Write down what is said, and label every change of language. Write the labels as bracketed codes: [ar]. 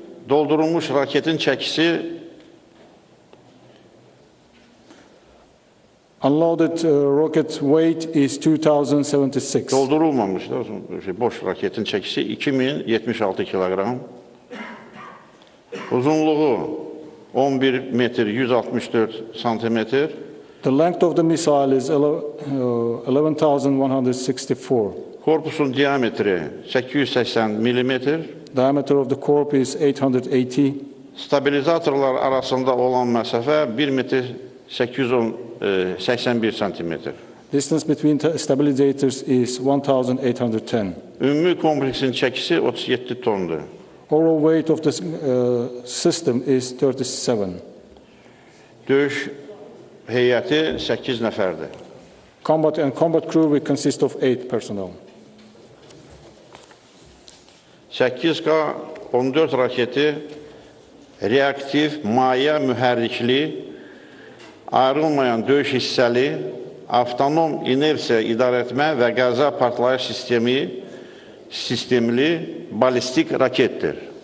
[az] Doldurulmuş raketin çəkisi [en] Unloaded rocket weight is 2,076. [az] doldurulmamış da boş raketin çəkisi 2076 kiloqram. Uzunluğu 11 metr 164 santimetr. [en] The length of the missile is 11,164. [az] Korpusun diametri 880 millimetr. [en] Diameter of the corp is 880. [az] Stabilizatorlar arasında olan məsafə 1 metr 881 santimetr. [en] Distance between stabilizators is 1,810. [az] Ümumi kompleksin çəkisi 37 tondur. [en] Overall weight of the system is 37. [az] Döyüş heyəti 8 nəfərdir. [en] Combat crew will consist of 8 personnel. [az] 8K-14 raketi reaktiv, maye mühərrikli, ayrılmayan döyüş hissəli, avtonom inersiya idarəetmə və qəza partlayış sistemli balistik raketdir.